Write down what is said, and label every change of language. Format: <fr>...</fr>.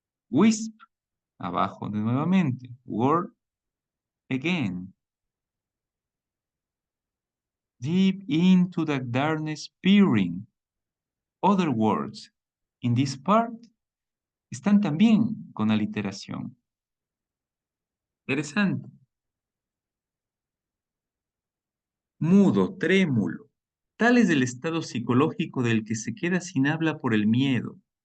<es>Wisp, abajo de nuevamente.</es> <en>Word again. Deep into the darkness peering. Other words in this part</en> <es>están también con aliteración. Interesante. Mudo, trémulo. Tal es el estado psicológico del que se queda sin habla por el miedo.</es>